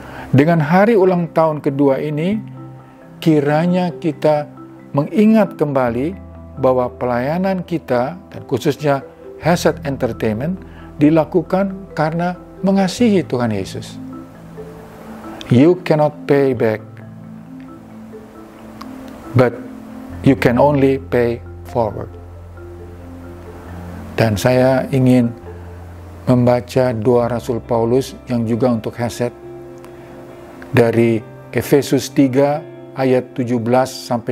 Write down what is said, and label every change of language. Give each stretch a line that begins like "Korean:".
Indonesian: Dengan hari ulang tahun kedua ini, kiranya kita mengingat kembali bahwa pelayanan kita, dan khususnya Hesed Entertainment, dilakukan karena mengasihi Tuhan Yesus.
English: You cannot pay back, but you can only pay forward.
Indonesian: Dan saya ingin membaca doa Rasul Paulus yang juga untuk Hesed dari Efesus 3 ayat 17-19.